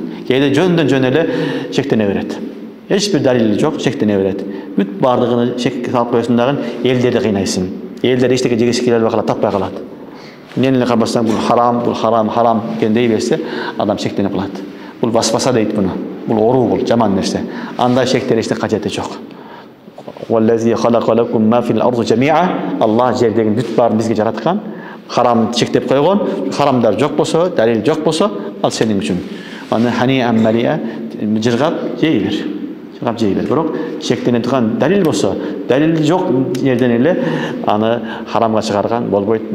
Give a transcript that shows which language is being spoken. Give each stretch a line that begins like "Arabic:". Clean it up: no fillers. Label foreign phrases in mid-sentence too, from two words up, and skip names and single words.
Kyrgyz: Кээде жөндөн жөн эле шектене берет. Эч бир далили жок, шектене берет. Бүт бардыгын шекке салып коесуң дагы элдерди кыйнайсың. Элдер эчтеке жегиси келе албай калат, таппай калат. Нени карасаң бул харам экен дей берсе, адам шектенип калат. Бул баспаса дейт буну. Бул оруу, бул жаман нерсе. Андай шектер эчте кажети жок.
Arabic: والذي خلق لكم ما في الأرض جميعا.
Kyrgyz: Аллах жердеги бүт баарын бизге жараткан. Харам чектеп койгон. Харамдар жок болсо, далил жок болсо, ал сенин үчүн. Аны
Arabic: هنيئا مريئا
Kyrgyz: жыргап жей бер. Жыргап жей бер. Бирок шектене турган далил болсо, далил жок жерден эле аны харамга чыгарган болбойт.